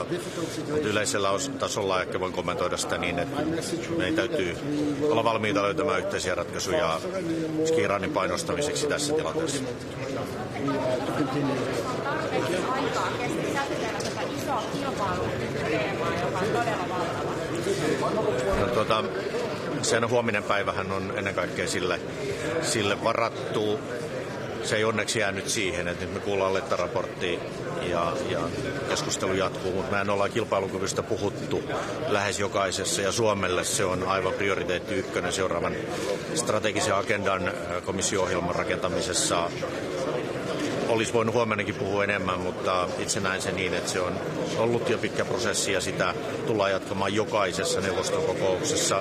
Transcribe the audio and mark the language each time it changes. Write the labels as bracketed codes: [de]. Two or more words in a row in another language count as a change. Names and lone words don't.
[fi] Mutta yleisellä tasolla ehkä voin kommentoida sitä niin, että meidän täytyy olla valmiita löytämään yhteisiä ratkaisuja Iranin painostamiseksi tässä tilanteessa. Sen huominen päivähän on ennen kaikkea sille varattu. Se ei onneksi jäänyt siihen, että nyt me kuullaan Letta-raporttia ja keskustelu jatkuu, mutta mehän ollaan kilpailukyvystä puhuttu lähes jokaisessa ja Suomelle se on aivan prioriteetti ykkönen seuraavan strategisen agendan komissio-ohjelman rakentamisessa. Olisi voinut huomennakin puhua enemmän, mutta itse näen sen niin, että se on ollut jo pitkä prosessi ja sitä tullaan jatkamaan jokaisessa neuvoston kokouksessa.